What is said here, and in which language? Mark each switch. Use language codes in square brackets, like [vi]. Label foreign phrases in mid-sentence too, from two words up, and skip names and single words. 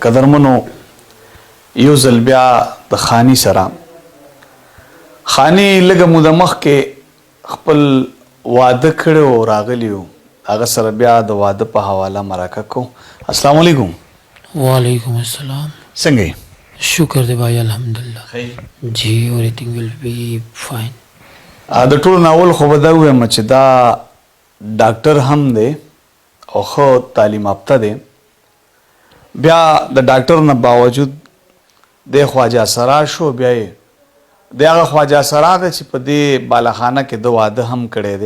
[ps] قدرمنو یو ځل بیا د خاني سره خاني لږه موده مخکې خپل واده کړی و راغلی و، هغه سره بیا د واده په حواله مرکه کو. السلام علیکم. وعلیکم السلام. څنګه یې؟ شکر دی بھائی الحمدلله. [en] جی everything will be fine. [ps] د ټولو ناول خو به دا ووایم چې دا ډاکټر هم دی او ښه تعلیم یافته دی، بیا د ډاکټر نه باوجود دی خواجه سرا شو. بیا یې د هغه خواجه سرا دی چې په دې بالاخانه کې د واده هم کړی دی.